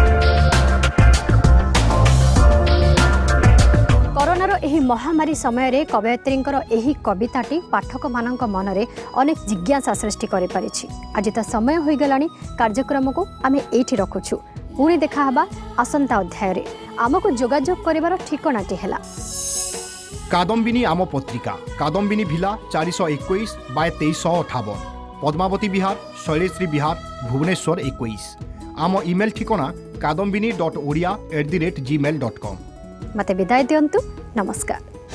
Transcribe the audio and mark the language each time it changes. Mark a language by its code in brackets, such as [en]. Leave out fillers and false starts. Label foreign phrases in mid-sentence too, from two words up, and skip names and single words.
[or] କରୋନାର ଏହି ମହାମାରୀ ସମୟରେ କବୟିତ୍ରୀଙ୍କର ଏହି କବିତାଟି ପାଠକମାନଙ୍କ ମନରେ ଅନେକ ଜିଜ୍ଞାସା ସୃଷ୍ଟି କରିପାରିଛି। ଆଜି ତ ସମୟ ହୋଇଗଲାଣି, କାର୍ଯ୍ୟକ୍ରମକୁ ଆମେ ଏଇଠି ରଖୁଛୁ। ପୁଣି ଦେଖାହେବା ଆସନ୍ତା ଅଧ୍ୟାୟରେ। ଆମକୁ ଯୋଗାଯୋଗ କରିବାର ଠିକଣାଟି ହେଲା କାଦମ୍ବିନୀ ଆମ ପତ୍ରିକା କାଦମ୍ବିନୀ ଭିଲା 421/2358 ପଦ୍ମାବତୀ ବିହାର ଶୈଳେଶ୍ରୀ ବିହାର ଭୁବନେଶ୍ୱର 21। ଆମ ଇମେଲ ଠିକଣା kadambini.odia@gmail.com। ମତେ ବିଦାୟ ଦିଅନ୍ତୁ। नमस्कार।